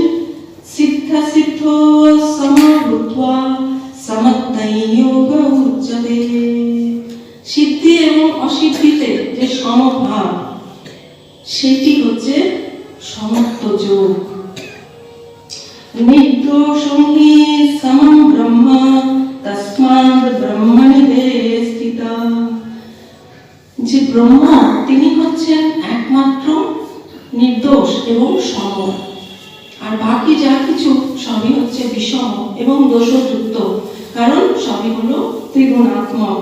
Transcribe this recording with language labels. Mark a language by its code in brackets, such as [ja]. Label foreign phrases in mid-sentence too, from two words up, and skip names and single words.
[sa] সিদ্ধ সিদ্ধ সমভূত্বা সমত্বৈ যোগ উচ্যতে। [bn] সিদ্ধি এবং অসিদ্ধিতে যে সমভাব, সেটি হচ্ছে সমত্ব যোগ। [sa] নির্দোষং হি সমম ব্রহ্ম তস্মাৎ ব্রহ্মণি স্থিতা। [bn] যে ব্রহ্ম, তিনি হচ্ছেন একমাত্র নির্দোষ এবং সম, আর বাকি যা কিছু সবই হচ্ছে বিষম এবং দোষযুক্ত, কারণ সবই হলো ত্রিগুণাত্মক।